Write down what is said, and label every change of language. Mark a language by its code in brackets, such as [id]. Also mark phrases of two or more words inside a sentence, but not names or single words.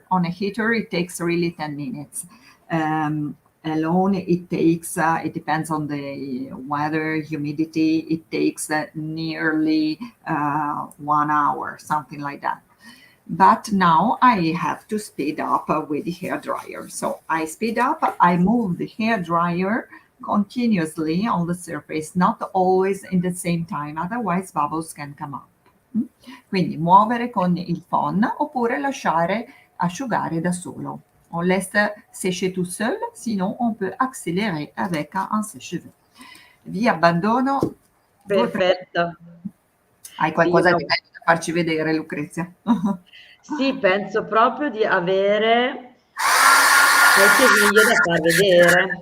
[en] On a heater, it takes really 10 minutes. Alone, it takes, it depends on the weather, humidity, it takes nearly 1 hour, something like that. But now I have to speed up with the hair dryer. So I speed up, I move the hair dryer continuously on the surface, not always in the same time, otherwise bubbles can come up. Mm? [it] Quindi muovere con il phon oppure lasciare asciugare da solo. [fr] On laisse sécher tout seul, sinon on peut accélérer avec un sèche-cheveux. [it] Vi abbandono 2 o 3. Perfetto. Hai qualcosa Io di bello da farci vedere, Lucrezia? sì, penso proprio di avere qualche video da far vedere.